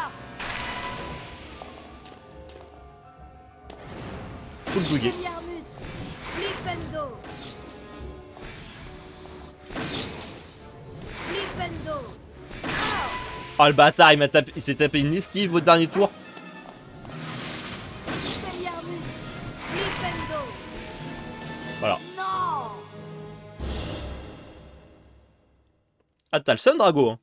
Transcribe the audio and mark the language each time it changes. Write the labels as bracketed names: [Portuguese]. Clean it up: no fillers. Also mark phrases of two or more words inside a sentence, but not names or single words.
[French] Faut le bugger. Expelliarmus. Flipendo. Flipendo. Oh, le bâtard, il s'est tapé une esquive au dernier tour. Expelliarmus. Flipendo. Voilà. Non. Ah, t'as le seum, Drago, hein.